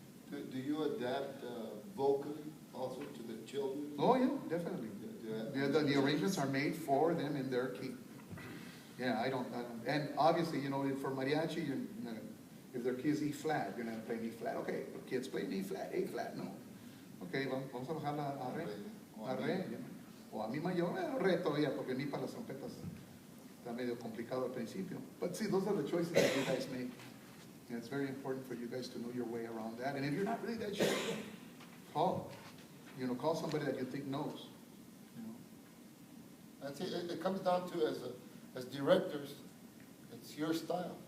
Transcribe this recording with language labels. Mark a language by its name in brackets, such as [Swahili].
[English] Do you adapt vocally also to the children? Oh yeah, definitely. The arrangements are made for them in their key. Yeah, I don't and obviously, for mariachi, if their key is E flat, you're going to play E flat. Okay, kids play E flat, A flat, no. [Spanish] Okay, vamos a bajarla a re. A re. O a mi mayor, re todavía, porque mi para las trompetas está medio complicado al principio. [English] But see, those are the choices that you guys make. And it's very important for you guys to know your way around that. And if you're not really that sure, call. Call somebody that you think knows. I think it comes down to, as directors, it's your style.